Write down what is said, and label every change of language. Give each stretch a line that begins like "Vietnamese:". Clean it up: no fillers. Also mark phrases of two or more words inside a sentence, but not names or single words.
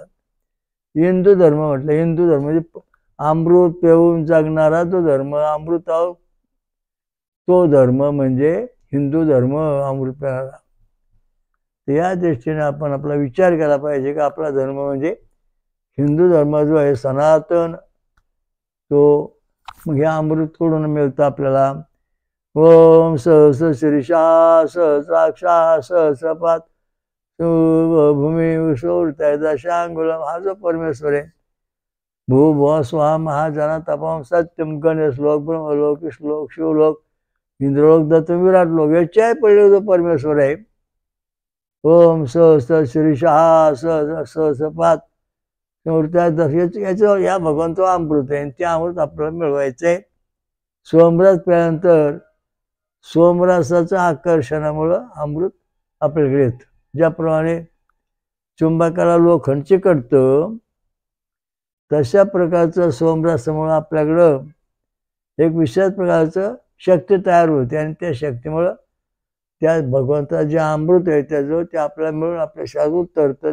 Marathi: हिंदू धर्म म्हटलं, हिंदू धर्म म्हणजे अमृत पिऊन जगणारा जो धर्म, अमृत तो धर्म म्हणजे हिंदू धर्म, अमृत पिणारा. या दृष्टीने आपण आपला विचार केला पाहिजे की आपला धर्म म्हणजे हिंदू धर्म जो आहे सनातन, तो हे अमृत कडून मिळतं आपल्याला.
Sanskrit: ओम सहस्र शीर्षा सहस्राक्षा सहस्रपात भूमी विषोरताय दशांगुलम,
Marathi: हा जो परमेश्वर आहे.
Sanskrit: भूभुव स्वा महाजना तपम सत्यम गणेश श्लोक, ब्रह्मलोक, श्लोक, शिवलोक, इंद्रलोक,
Marathi: दत्त, विराट लोक, याच्याही पहिले जो परमेश्वर आहे.
Sanskrit: ओम सहस्र शीर्षा सहस्र सहस्रपात
Marathi: याचं या भगवंत अमृत आहे. ते अमृत आपल्याला मिळवायचंय. सोमरस प्यानंतर सोमरसाच्या आकर्षणामुळं अमृत आपल्याकडे येतं. ज्याप्रमाणे चुंबकाला लोखंड चिकटतं, तशा प्रकारचं सोमरसामुळं आपल्याकडं एक विशेष प्रकारचं शक्ती तयार होते आणि त्या शक्तीमुळं त्या भगवंता जे अमृत आहे त्याचं ते आपल्याला मिळून आपल्या शरीरात उतरतं.